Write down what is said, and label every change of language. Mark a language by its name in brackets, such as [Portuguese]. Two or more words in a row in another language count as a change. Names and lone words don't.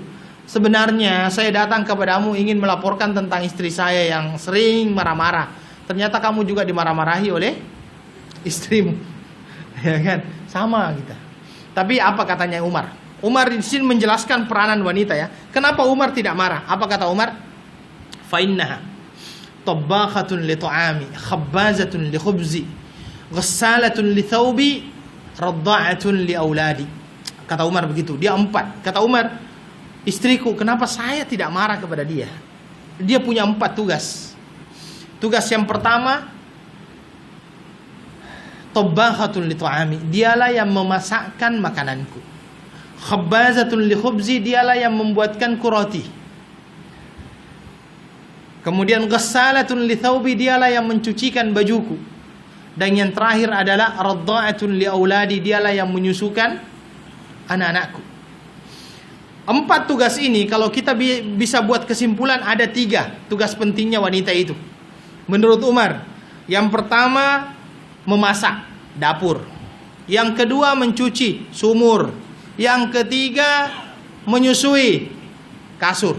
[Indonesian] Sebenarnya saya datang kepadamu ingin melaporkan tentang istri saya yang sering marah-marah. Ternyata kamu juga dimarah-marahi oleh istrimu. Ya kan? Sama kita. Tapi apa katanya Umar? Umar di sini menjelaskan peranan wanita ya. Kenapa Umar tidak marah? Apa kata Umar? [Arabic] فإنها طباخة لطعامي، خبازة لخبزي، غسالة لثوبي، رضاعة لأولادي. [Indonesian] Kata Umar begitu. Dia 4. Kata Umar, istriku, kenapa saya tidak marah kepada dia? Dia punya 4 tugas. Tugas yang pertama, [Arabic] طباخة لطعامي, [Indonesian] dialah yang memasakkan makananku. [Arabic] خبازة لخبزي, [Indonesian] dialah yang membuatkanku roti. [Arabic] Kemudian غسالة لثوبي, [Indonesian] dialah yang mencucikan bajuku. Dan yang terakhir adalah [Arabic] رضاعة لأولادي, [Indonesian] dialah yang menyusukan anak-anakku. 4 tugas ini kalau kita bisa buat kesimpulan, ada 3 tugas pentingnya wanita itu. Menurut Umar, yang pertama memasak, dapur. Yang kedua mencuci, sumur. Yang ketiga menyusui, kasur.